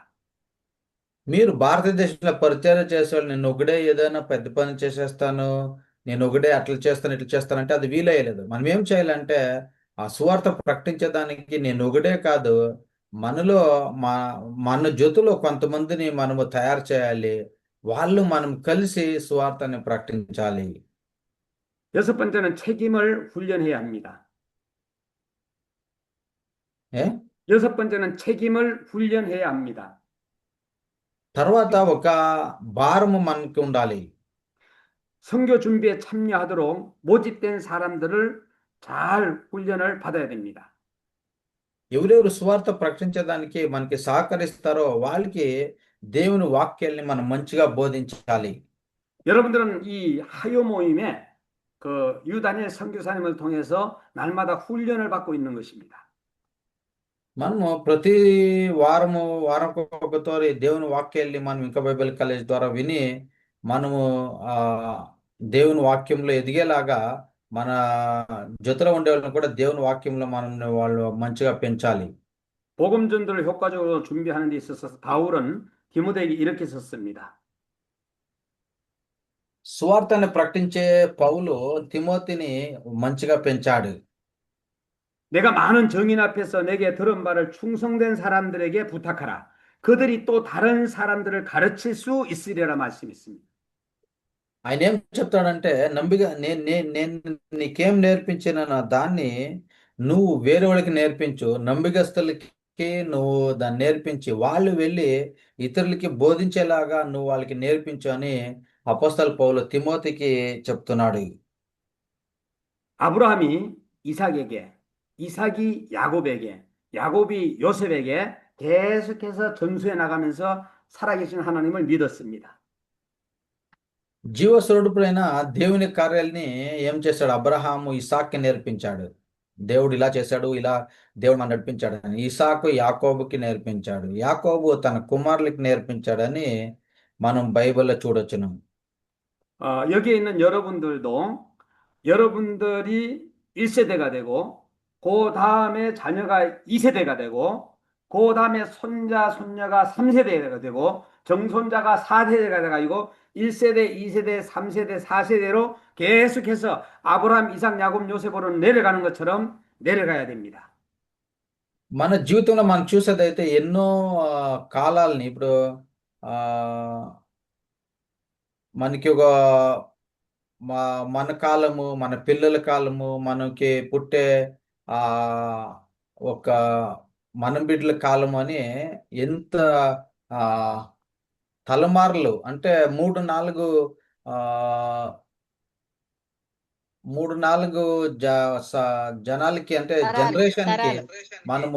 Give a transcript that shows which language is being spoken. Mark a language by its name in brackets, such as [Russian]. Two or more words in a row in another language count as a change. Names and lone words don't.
[Telugu] మీరు భారతదేశంలో పరిచర్య చేసేవాళ్ళు నేనొకడే ఏదైనా పెద్ద పని చేసేస్తాను. నేనొకడే అట్లా చేస్తాను, ఇట్లా చేస్తానంటే అది వీలయ్యలేదు. మనం ఏం చేయాలంటే, ఆ సువార్త ప్రకటించడానికి నేనొకడే కాదు, మనలో మా మన జొతులో కొంతమందిని మనము తయారు చేయాలి. మనం కలిసి సువార్తని ప్రకటించాలి. [Korean] 여섯 번째는 책임을 훈련해야 합니다. [Telugu] ఏ? [Korean] 여섯 번째는 책임을 훈련해야 합니다. [Telugu] తర్వాత ఒక భారము మనకి ఉండాలి. [Korean] 선교 준비에 참여하도록 모집된 사람들을 잘 훈련을 받아야 됩니다. [Telugu] ఎవరెవరు సువార్త ప్రకటించడానికి మనకి సహకరిస్తారో వాళ్ళకి దేవుని వాక్యాల్ని మనం మంచిగా బోధించాలి. [Korean] 여러분들은 이 하요 모임에 그 유다니엘 선교사님을 통해서 날마다 훈련을 받고 있는 것입니다. [Telugu] మనము ప్రతి వారంకొకసారి దేవుని వాక్యాల్ని మనం ఇంకా [English] Bible college [Telugu] ద్వారా విని మనము ఆ దేవుని వాక్యంలో ఎదిగేలాగా మన జೊತೆలో ఉండే వాళ్ళని కూడా దేవుని వాక్యంలో వాళ్ళు మంచిగా పెంచాలి. [Korean] 복음 전도를 효과적으로 준비하는 데 있어서 바울은 디모데에게 이렇게 썼습니다. [Telugu] సువార్తని ప్రకటించే పౌలు తిమోతిని మంచిగా పెంచాడు. [Korean] 내가 많은 정인 앞에서 내게 들은 바를 충성된 사람들에게 부탁하라. 그들이 또 다른 사람들을 가르칠 수 있으리라 말씀했습니다. [Telugu] ఆయన ఏం చెప్తాడంటే, నేను నీకేం నేర్పించినానో దాన్ని నువ్వు వేరే వాళ్ళకి నేర్పించు. నమ్మికస్తులకి నువ్వు దాన్ని నేర్పించి వాళ్ళు వెళ్ళి ఇతరులకి బోధించేలాగా నువ్వు వాళ్ళకి నేర్పించు అని అపోస్తల పౌలు తిమోతికి చెప్తున్నాడు. [Korean] 아브라함이 이삭에게, 이삭이 야곱에게, 야곱이 요셉에게 계속해서 전수해 나가면서 살아계신 하나님을 믿었습니다. [Telugu] జీవస్వరూపుడైన దేవుని కార్యాలని ఏం చేశాడు? అబ్రహాము ఇసాక్కి నేర్పించాడు. దేవుడు ఇలా చేశాడు, ఇలా దేవుడు మనం నడిపించాడని. ఇసాకు యాకోబుకి నేర్పించాడు. యాకోబు తన కుమారులకి నేర్పించాడని మనం బైబిల్లో చూడొచ్చును. [Korean] 여기에 있는 여러분들도 여러분들이 1세대가 되고 그 다음에 자녀가 2세대가 되고 그 다음에 손자, 손녀가 3세대가 되고 정손자가 4세대가 돼가지고 1세대, 2세대, 3세대, 4세대로 계속해서 아브라함, 이삭, 야곱, 요셉으로 내려가는 것처럼 내려가야 됩니다. [Telugu] మన జీవితంలో మనం చూసేదైతే ఎన్నో కాలాలని ఇప్పుడు ఆ మనకి ఒక మన కాలము, మన పిల్లల కాలము, మనకి పుట్టే ఆ ఒక మనం బిడ్డల కాలం అని ఎంత ఆ తలమార్లు అంటే 3, 4 ఆహ్, 3, 4 జ స జనాలకి అంటే జనరేషన్‌కి మనము